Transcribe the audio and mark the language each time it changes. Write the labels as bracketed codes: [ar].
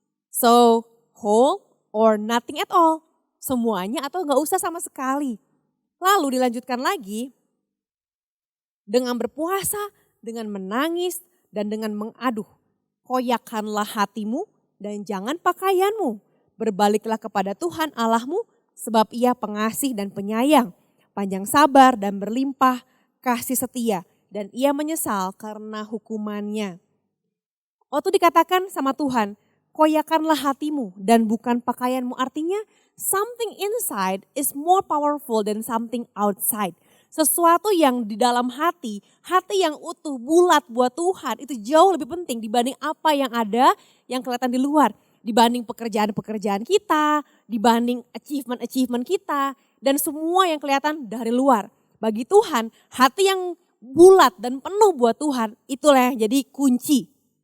[en] So whole or nothing at all. [id] Semuanya atau gak usah sama sekali. Lalu dilanjutkan lagi. Dengan berpuasa, dengan menangis, dan dengan mengaduh. Koyakkanlah hatimu dan jangan pakaianmu. Berbaliklah kepada Tuhan Allahmu sebab ia pengasih dan penyayang. Panjang sabar dan berlimpah kasih setia. Dan ia menyesal karena hukumannya. Waktu dikatakan sama Tuhan, koyakkanlah hatimu dan bukan pakaianmu. Artinya [en] something inside is more powerful than something outside. [id] Sesuatu yang di dalam hati yang utuh, bulat buat Tuhan itu jauh lebih penting dibanding apa yang ada yang kelihatan di luar. Dibanding pekerjaan-pekerjaan kita, dibanding achievement-achievement kita, dan semua yang kelihatan dari luar. Bagi Tuhan, hati yang bulat dan penuh buat Tuhan, itulah yang jadi kunci.